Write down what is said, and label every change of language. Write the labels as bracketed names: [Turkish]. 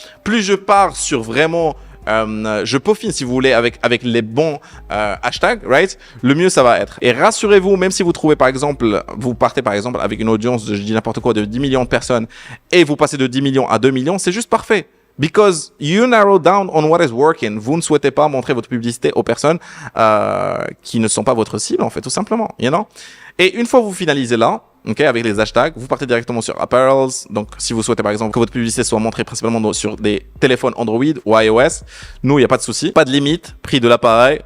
[French] Plus je pars sur vraiment... je peaufine si vous voulez avec les bons hashtags, right? Le mieux ça va être. Et rassurez-vous, même si vous trouvez par exemple, vous partez par exemple avec une audience de, je dis n'importe quoi, de 10 millions de personnes et vous passez de 10 millions à 2 millions, c'est juste parfait. [English] Because you narrow down on what is working. [French] Vous ne souhaitez pas montrer votre publicité aux personnes qui ne sont pas votre cible, en fait, tout simplement, you know? Et une fois que vous finalisez là, ok, avec les hashtags, vous partez directement sur Apparels. Donc, si vous souhaitez par exemple que votre publicité soit montrée principalement sur des téléphones Android ou iOS, nous, il n'y a pas de souci, pas de limite, prix de l'appareil.